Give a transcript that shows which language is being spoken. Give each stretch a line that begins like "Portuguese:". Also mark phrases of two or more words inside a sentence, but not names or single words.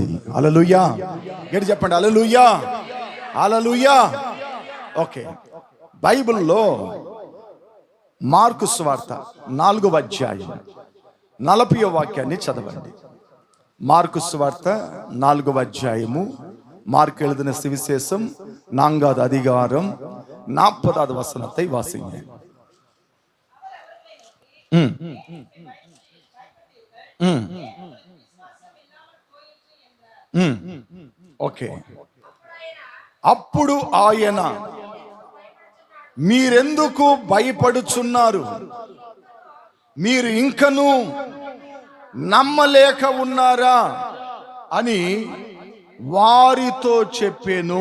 Telugu: హల్లెలూయా, గట్టి చెప్పండి హల్లెలూయా, హల్లెలూయా. ఓకే, బైబిల్లో మార్కు సువార్త 4వ అధ్యాయం 40వ వాక్యాన్ని చదవండి. మార్కు సువార్త 4వ అధ్యాయము, మార్కు
Tamil: எழுதின சுவிசேஷம் 4வது அதிகாரம் 40வது வசனத்தை வாசிங்க.
Telugu: ఓకే. అప్పుడు ఆయన, మీరెందుకు భయపడుచున్నారు, మీరు ఇంకను నమ్మలేక ఉన్నారా అని వారితో చెప్పాను.